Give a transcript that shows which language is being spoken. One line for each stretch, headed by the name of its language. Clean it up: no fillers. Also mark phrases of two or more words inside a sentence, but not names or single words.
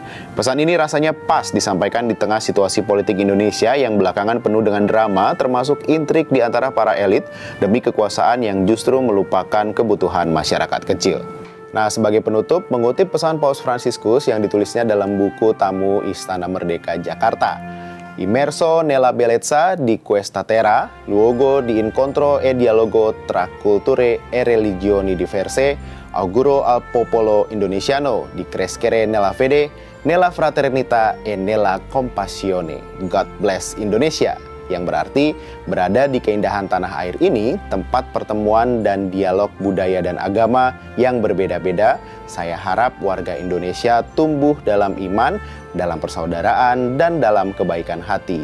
Indonesian: Pesan ini rasanya pas disampaikan di tengah situasi politik Indonesia yang belakangan penuh dengan drama, termasuk intrik di antara para elit demi kekuasaan yang justru melupakan kebutuhan masyarakat kecil. Nah, sebagai penutup, mengutip pesan Paus Fransiskus yang ditulisnya dalam buku Tamu Istana Merdeka Jakarta.
Italian: Immerso nella bellezza di questa terra, luogo di incontro e dialogo tra culture e religioni diverse, auguro al popolo indonesiano di crescere nella fede, Nella Fraternita e Nella Compassione,
English: God Bless Indonesia,
Indonesian: yang berarti berada di keindahan tanah air ini, tempat pertemuan dan dialog budaya dan agama yang berbeda-beda. Saya harap warga Indonesia tumbuh dalam iman, dalam persaudaraan, dan dalam kebaikan hati.